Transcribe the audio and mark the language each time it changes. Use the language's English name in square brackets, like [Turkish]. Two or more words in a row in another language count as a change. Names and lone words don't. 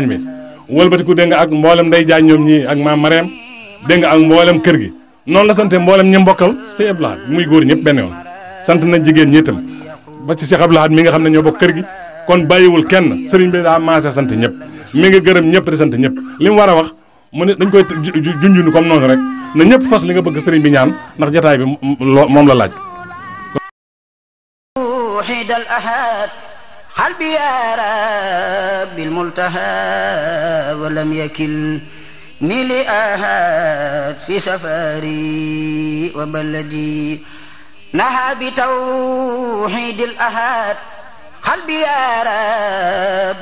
[Wolof] bi wëlbatiku dégg nga ak mboolem Ndey Jaañ ñoom ñii ak maam Mareem dégg nga ak mboolem kër gi noonu la sante mboolem ñi mbokkal Sëñ Abdou Lahad muy góor ñëpp benn yoon sant nañ jigéen ñi itam ba ci Cheikh Abdou Lahad mi nga xam ne ñoo bokk kër gi kon bàyyiwul kenn sëriñ bi daa maase sant ñëpp mi ngi gërëm ñëpp di sant ñëpp li mu war a wax mu ne dañ koy junjunu comme noonu rek na ñëpp fas li nga bëgg sëriñ bi ñaan ndax jotaay bi moom la laaj. [Arabic] قلبي يا رب الملتهى ولم يكلني لأحد في سفري وبلدي نهى بتوحيد الأحد قلبي يا رب